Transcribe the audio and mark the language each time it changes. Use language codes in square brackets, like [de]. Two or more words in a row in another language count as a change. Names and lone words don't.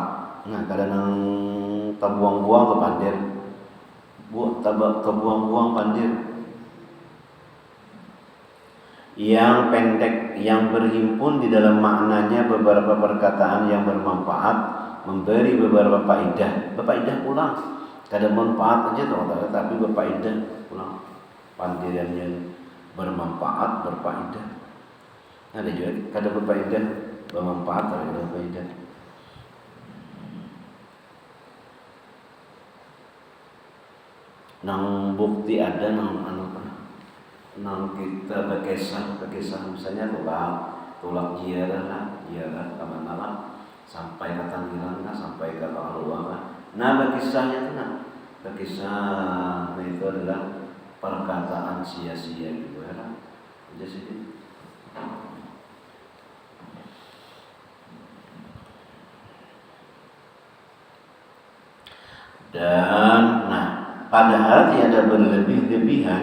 [bjn] Nah, kadang terbuang-buang ke pandir, terbuang-buang pandir. Yang pendek, yang berhimpun di dalam maknanya beberapa perkataan yang bermanfaat, memberi beberapa faedah. Berfaedah pulang. Kada manfaat aja tuh, tapi berfaedah pulang. Pandirannya bermanfaat, berfaedah. Ada juga kada berfaedah, bermanfaat, ada berfaedah. Nang bukti ada nang kita berkisah misalnya tulak ziarah kemana sampai ke Tangerang sampai ke Luar. Nah berkisahnya itu berkisah itu adalah perkataan sia-sia juga lah. Jadi dan padahal tiada berlebih-lebihan.